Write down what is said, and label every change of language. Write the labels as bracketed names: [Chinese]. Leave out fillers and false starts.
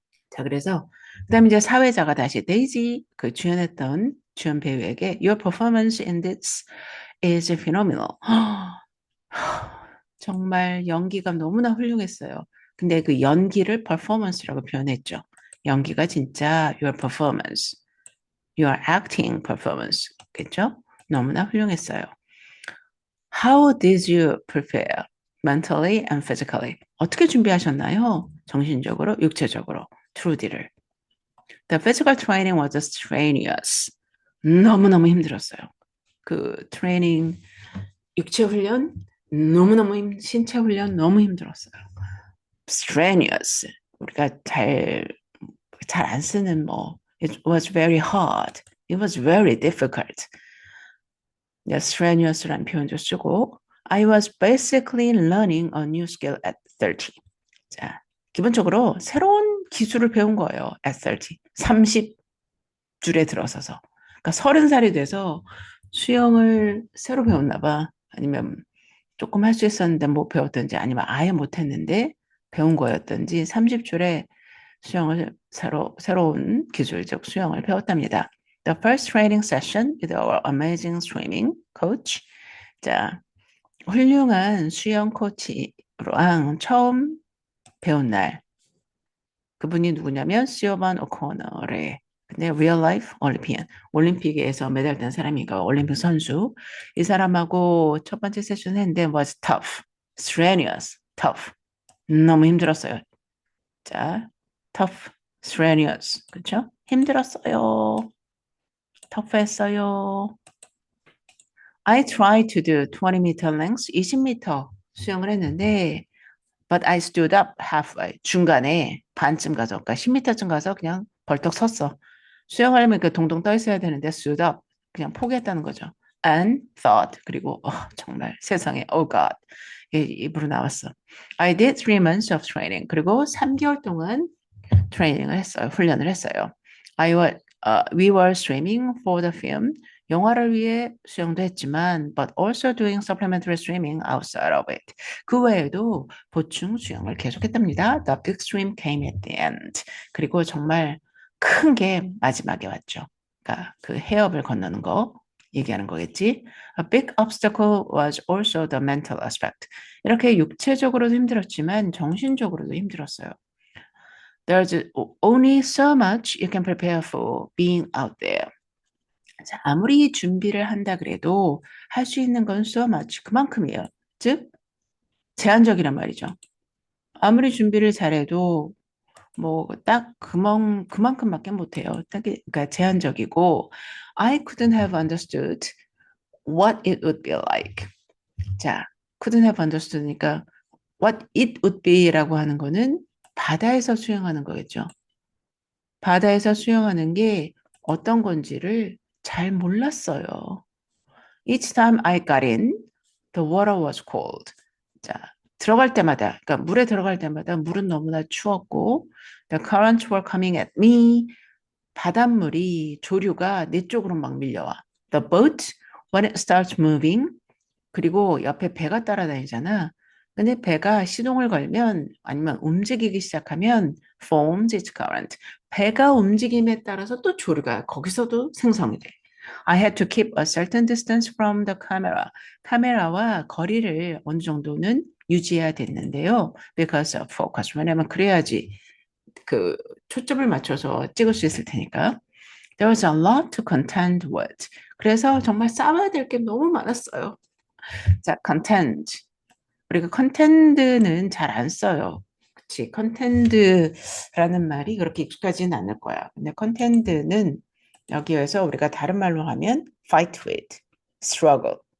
[Korean] 자, 그래서 그다음에 이제 사회자가 다시 데이지 그 주연했던 주연 배우에게 [English] Your performance in this is phenomenal. [Korean] 정말 연기가 너무나 훌륭했어요. 근데 그 연기를 performance라고 표현했죠. 연기가 진짜 [English] your performance, your acting performance. [Korean] 겠죠? 너무나 훌륭했어요. [English] How did you prepare mentally and physically? [Korean] 어떻게 준비하셨나요? 정신적으로, 육체적으로. 트루디를. [English] The physical training was strenuous. [Korean] 너무너무 힘들었어요. 그 트레이닝, 육체 훈련, 신체 훈련 너무 힘들었어요. Strenuous. 우리가 잘 안 쓰는 뭐, [English] it was very hard. It was very difficult. [Korean] strenuous라는 표현도 쓰고 [English] I was basically learning a new skill at 30. [Korean] 자, 기본적으로 새로운 기술을 배운 거예요. [English] at 30. [Korean] 30줄에 들어서서. 그러니까 30살이 돼서 수영을 새로 배웠나 봐. 아니면 조금 할 수 있었는데 못 배웠던지 아니면 아예 못 했는데 배운 거였던지 30줄에 수영을 새로운 기술적 수영을 배웠답니다. [English] The first training session with our amazing swimming coach. [Korean] 자, 훌륭한 수영 코치랑 처음 배운 날. 그분이 누구냐면 시오반 오코너레. 근데 real life 올림피안. 올림픽에서 메달 딴 사람이니까 올림픽 선수. 이 사람하고 첫 번째 세션 했는데 [English] was tough, strenuous, tough. [Korean] 너무 힘들었어요. 자, tough, strenuous. 그렇죠? 힘들었어요. 터프했어요. [English] I tried to do 20m lengths, [Korean] 20m 수영을 했는데 [English] but I stood up halfway. [Korean] 중간에 반쯤 가서, 그러니까 10m쯤 가서 그냥 벌떡 섰어. 수영하려면 그 동동 떠 있어야 되는데 stood up. 그냥 포기했다는 거죠. [English] And thought. [Korean] 그리고 정말 세상에 oh God. 입으로 나왔어. [English] I did 3 months of training. [Korean] 그리고 3개월 동안 트레이닝을 했어요. 훈련을 했어요. [English] We were swimming for the film. [Korean] 영화를 위해 수영도 했지만 [English] but also doing supplementary swimming outside of it. [Korean] 그 외에도 보충 수영을 계속했답니다. [English] The big swim came at the end. [Korean] 그리고 정말 큰 게 마지막에 왔죠. 그러니까 그 해협을 건너는 거 얘기하는 거겠지. [English] A big obstacle was also the mental aspect. [Korean] 이렇게 육체적으로도 힘들었지만 정신적으로도 힘들었어요. [English] There's only so much you can prepare for being out there. [Korean] 자, 아무리 준비를 한다 그래도 할 수 있는 건 so much 그만큼이에요. 즉 제한적이란 말이죠. 아무리 준비를 잘해도 뭐 딱 그만큼밖에 못해요. 그러니까 제한적이고 [English] I couldn't have understood what it would be like. [Korean] 자, couldn't have understood니까 what it would be라고 하는 거는 바다에서 수영하는 거겠죠. 바다에서 수영하는 게 어떤 건지를 잘 몰랐어요. [English] Each time I got in, the water was cold. [Korean] 자, 들어갈 때마다, 그러니까 물에 들어갈 때마다 물은 너무나 추웠고, [English] the currents were coming at me. [Korean] 바닷물이 조류가 내 쪽으로 막 밀려와. [English] The boat, when it starts moving, [Korean] 그리고 옆에 배가 따라다니잖아. 근데 배가 시동을 걸면 아니면 움직이기 시작하면 [English] forms its current. [Korean] 배가 움직임에 따라서 또 조류가 거기서도 생성이 돼. [English] I had to keep a certain distance from the camera. [Korean] 카메라와 거리를 어느 정도는 유지해야 됐는데요. [English] Because of focus. [Korean] 왜냐면 그래야지 그 초점을 맞춰서 찍을 수 있을 테니까. [English] There was a lot to contend with. [Korean] 그래서 정말 싸워야 될 게 너무 많았어요. 자, content. 우리가 content는 잘 안 써요. 그치? content라는 말이 그렇게 익숙하지는 않을 거야. 근데 content는 여기에서 우리가 다른 말로 하면 fight with, struggle.